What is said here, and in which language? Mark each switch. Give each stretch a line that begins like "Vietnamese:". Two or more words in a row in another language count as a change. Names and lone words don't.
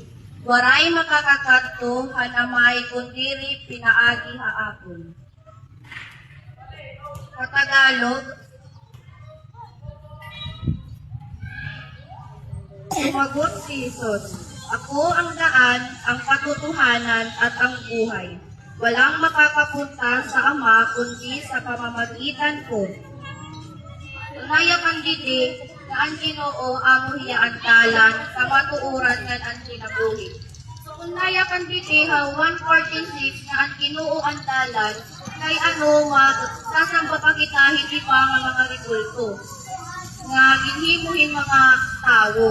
Waray: Waray makakakadto hanamay kundiri pinaagi haakon.
Filipino: Sa Tagalog, sumagot si Jesus, Ako ang daan, ang katotohanan at ang buhay. Walang makakapunta sa Ama kundi sa pamamagitan ko.
Waray: Unaya kang didi, na ang Ginoo amo hiya ang dalan, kamatuuran nga ang kinabuhi. So unaya kang didi, 1:46 na ang Ginoo ang dalan, kay ano sasamba pa kita hindi pa nga mga rigulto, nga ginhimuhin mga tao.